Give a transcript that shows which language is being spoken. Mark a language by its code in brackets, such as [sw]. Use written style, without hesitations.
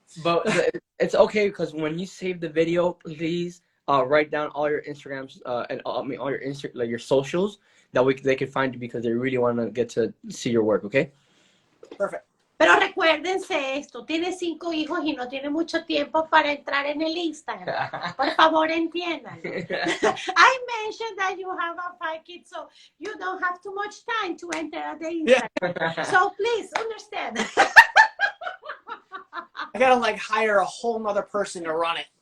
[en] But it's okay, because when you save the video, please write down all your Instagrams and all your your socials that they can find you, because they really want to get to see your work. Okay. Perfect. [es] Pero recuérdense esto, tiene 5 hijos y no tiene mucho tiempo para entrar en el Instagram. Por favor, entiendan. [en] I mentioned that you have 5 kids, so you don't have too much time to enter the Instagram. So please understand. I gotta hire a whole nother person to run it.